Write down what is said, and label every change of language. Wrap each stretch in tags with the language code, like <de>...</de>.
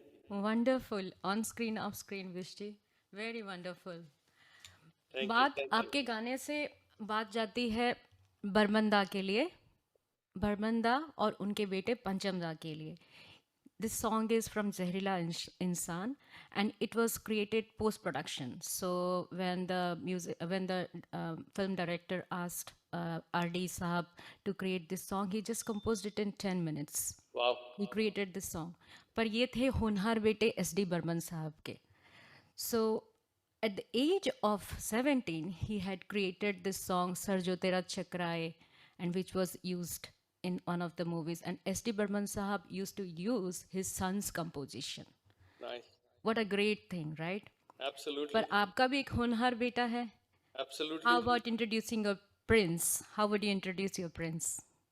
<en>Wonderful, on screen off screen विष्टि, very wonderful. Thank बात you.</en> <hi>आपके गाने से बात जाती है बरमंदा के लिए, बरमंदा और उनके बेटे पंचमदा के लिए।</hi> <en>This song is from Zehreela Insaan and it was created post production. So when the film director asked RD Sahab to create this song, he just composed it in 10 minutes. Wow. He created this song.</en> <hi>पर ये थे होनहार बेटे SD Burman साहब के.</hi> <en>So at the age of 17, he had created this song Sar Jo Tera Chakraye, and which was used in one of the movies. And SD Burman Sahab used to use his son's composition. Nice. What a great thing, right? Absolutely.</en> <hi>पर आपका भी एक होनहार बेटा है.</hi> <en>Absolutely. How about introducing a prince? How would you introduce your prince?</en>